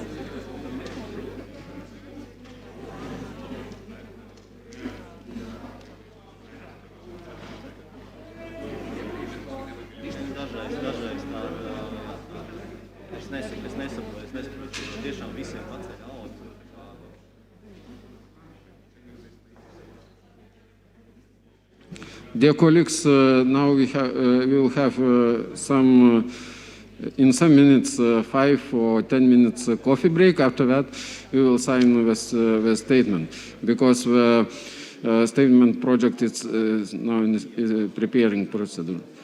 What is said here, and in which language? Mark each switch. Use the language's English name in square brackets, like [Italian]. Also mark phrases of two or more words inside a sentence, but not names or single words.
[Latvian] Dažreiz tā, es nesaprotu, tiešām visiem paceļ algas. [English] Dear colleagues, now we will have in some minutes, 5 or 10 minutes coffee break. After that, we will sign the statement, because the statement project is now in preparing procedure.